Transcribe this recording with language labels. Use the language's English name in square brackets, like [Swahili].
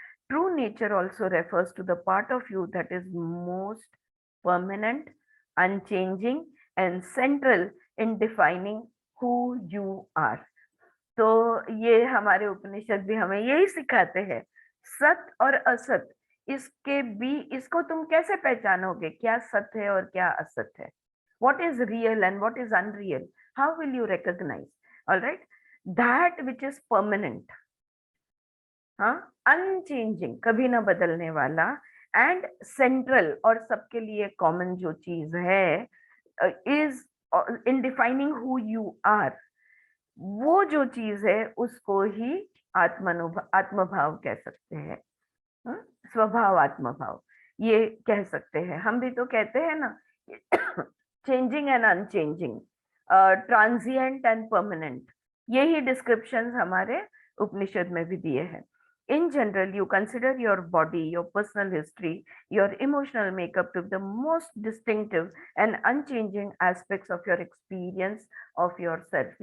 [English] True nature also refers to the part of you that is most permanent, unchanging and central in defining who you are. [Hindi] तो ये हमारे उपनिषद भी हमें यही सिखाते हैं. सत और असत, इसके भी, इसको तुम कैसे पहचानोगे? क्या सत्य है और क्या असत है? [English] What is real and what is unreal? How will you recognize? All right, that which is permanent, हाँ, unchanging, [Hindi] कभी ना बदलने वाला, [English] and central, [Hindi] और सबके लिए कॉमन जो चीज है, [English] Is in defining who you are. [Hindi] वो जो चीज है उसको ही आत्मभाव कह सकते हैं. स्वभाव आत्मभाव ये कह सकते हैं. हम भी तो कहते हैं ना, [English] changing and unchanging, transient and permanent, [Hindi] यही डिस्क्रिप्शंस हमारे उपनिषद में भी दिए हैं. [English] In general, you consider your body, your personal history, your emotional makeup to be the most distinctive and unchanging aspects of your experience of yourself.